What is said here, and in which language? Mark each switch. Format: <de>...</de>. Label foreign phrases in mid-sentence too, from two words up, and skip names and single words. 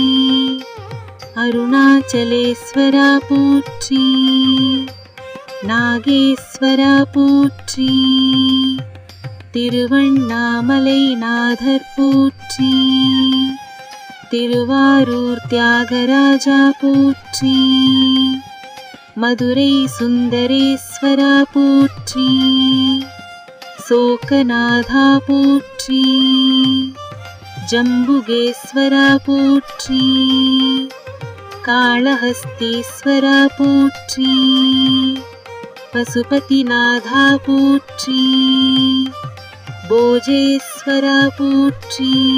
<ta>அருணாசலேஸ்வரா போற்றி. நாகேஸ்வரா போற்றி. திருவண்ணாமலைநாதர் போற்றி. திருவாரூர் தியாகராஜா போற்றி. மதுரை சுந்தரேஸ்வரா போற்றி, சோகநாதா போற்றி, ஜம்புகேஸ்வரா போற்றி, காளஹஸ்தீஸ்வரா போற்றி, பசுபதிநாதா போற்றி, போஜேஸ்வரா போற்றி,</ta>